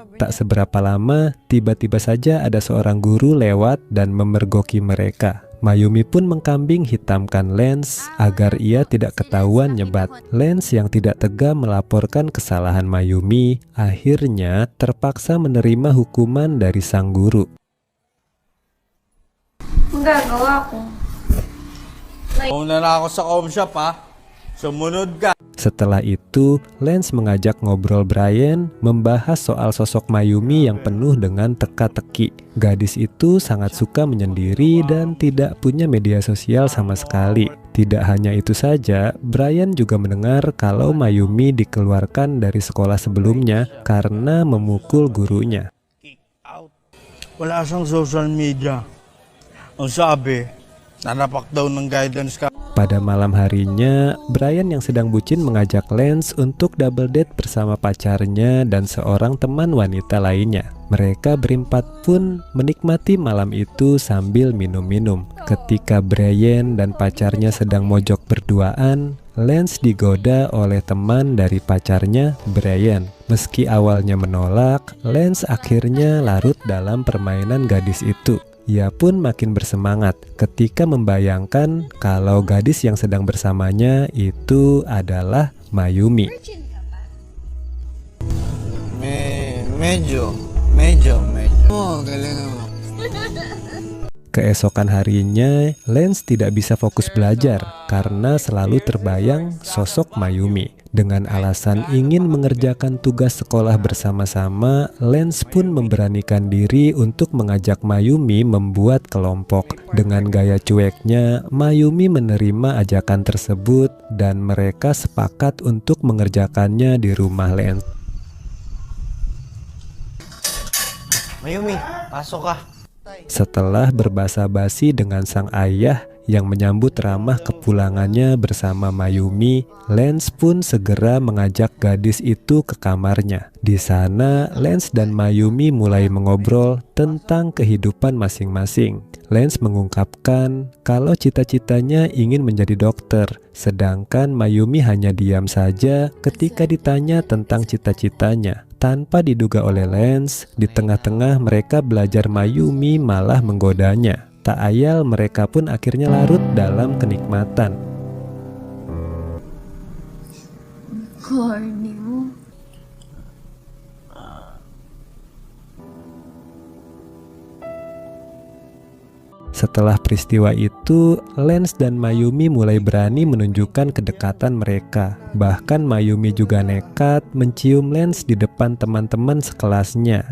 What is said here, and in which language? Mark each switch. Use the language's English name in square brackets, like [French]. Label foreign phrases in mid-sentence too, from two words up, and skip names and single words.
[Indonesian] Tak seberapa lama, tiba-tiba saja ada seorang guru lewat dan memergoki mereka. Mayumi pun mengkambing hitamkan Lance agar ia tidak ketahuan nyebat. Lance yang tidak tega melaporkan kesalahan Mayumi akhirnya terpaksa menerima hukuman dari sang guru. [Filipino] Enggak, gawa ako. Una na ako sa [English] home shop [Filipino] ha. Sumunod ka. [Indonesian] Setelah itu, Lance mengajak ngobrol Brian membahas soal sosok Mayumi yang penuh dengan teka-teki. Gadis itu sangat suka menyendiri dan tidak punya media sosial sama sekali. Tidak hanya itu saja, Brian juga mendengar kalau Mayumi dikeluarkan dari sekolah sebelumnya karena memukul gurunya. [Filipino] Wala siyang [English] social media. [Filipino] Ang sabi, nanapak daw ng guidance ka. [Indonesian] Pada malam harinya, Brian yang sedang bucin mengajak Lance untuk [English] double date [Indonesian] bersama pacarnya dan seorang teman wanita lainnya. Mereka berempat pun menikmati malam itu sambil minum-minum. Ketika Brian dan pacarnya sedang mojok berduaan, Lance digoda oleh teman dari pacarnya, Brian. Meski awalnya menolak, Lance akhirnya larut dalam permainan gadis itu. Ia pun makin bersemangat ketika membayangkan kalau gadis yang sedang bersamanya itu adalah Mayumi. [Filipino] Medyo. Oh, galing mo. [Indonesian] Keesokan harinya, Lance tidak bisa fokus belajar karena selalu terbayang sosok Mayumi. Dengan alasan ingin mengerjakan tugas sekolah bersama-sama, Lance pun memberanikan diri untuk mengajak Mayumi membuat kelompok. Dengan gaya cueknya, Mayumi menerima ajakan tersebut dan mereka sepakat untuk mengerjakannya di rumah Lance. [Filipino] Mayumi, pasok ka. [Indonesian] Setelah berbasa-basi dengan sang ayah yang menyambut ramah kepulangannya bersama Mayumi, Lance pun segera mengajak gadis itu ke kamarnya. Di sana, Lance dan Mayumi mulai mengobrol tentang kehidupan masing-masing. Lance mengungkapkan kalau cita-citanya ingin menjadi dokter, sedangkan Mayumi hanya diam saja ketika ditanya tentang cita-citanya. Tanpa diduga oleh Lance, di tengah-tengah mereka belajar, Mayumi malah menggodanya. Tak ayal mereka pun akhirnya larut dalam kenikmatan. [Filipino] Corny mo. [Indonesian] Setelah peristiwa itu, Lance dan Mayumi mulai berani menunjukkan kedekatan mereka. Bahkan Mayumi juga nekat mencium Lance di depan teman-teman sekelasnya.